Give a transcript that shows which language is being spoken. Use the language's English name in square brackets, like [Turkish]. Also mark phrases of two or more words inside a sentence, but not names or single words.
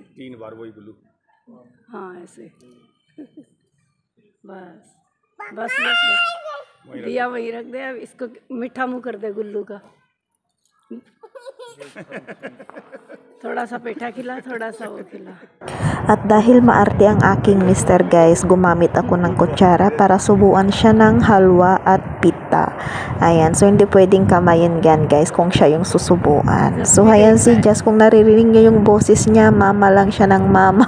[Hindi] 3 बार वही गुल्लू। हाँ ऐसे बस बस बस दिया वही रख दे। अब इसको मीठा मुँह कर दे गुल्लू का। थोड़ा सा पेठा खिला, थोड़ा सा वो खिला. [Filipino] At dahil maarte ang aking mister guys, gumamit ako ng kutsara para subuan siya ng halwa at pita. Ayan, so hindi pwedeng kamayin yan guys kung siya yung susubuan. So ayan si Jazz, kung naririnig niyo yung boses niya, mama lang siya ng mama.